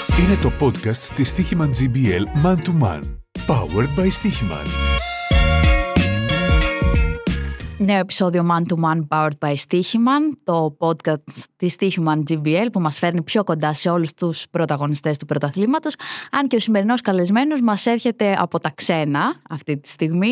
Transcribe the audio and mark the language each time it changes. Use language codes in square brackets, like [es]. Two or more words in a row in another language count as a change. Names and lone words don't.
[el] Είναι το podcast της Stoiximan GBL Man to Man. [en] Powered by [el] Stoiximan. Νέο επεισόδιο Man to Man [en] Powered by [el] Stoiximan, το podcast της Stoiximan GBL που μας φέρνει πιο κοντά σε όλους τους πρωταγωνιστές του πρωταθλήματος. Αν και ο σημερινός καλεσμένος μας έρχεται από τα ξένα αυτή τη στιγμή.